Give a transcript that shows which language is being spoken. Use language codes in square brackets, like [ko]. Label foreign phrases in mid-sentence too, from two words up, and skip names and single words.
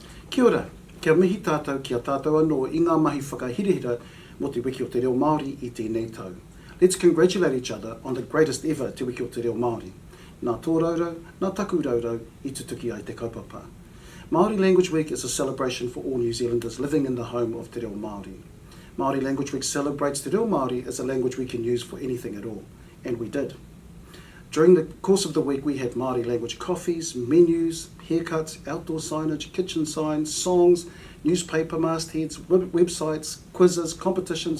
[mi] Kia ora, kia mihi tātou ki a tātou anō I ngā mahi whakahirihira mo Te Wiki o Te Reo Maori I tēnei tau. [en] Let's congratulate each other on the greatest ever Te Wiki o Te Reo Maori. [mi] Nā tō rourou, nā taku rourou, I tutuki ai te kaupapa. [en] Māori Language Week is a celebration for all New Zealanders living in the home of Te Reo Maori. Māori Language Week celebrates Te Reo Maori as a language we can use for anything at all, and we did. During the course of the week, we had Māori language coffees, menus, haircuts, outdoor signage, kitchen signs, songs, newspaper mastheads, websites, quizzes, competitions,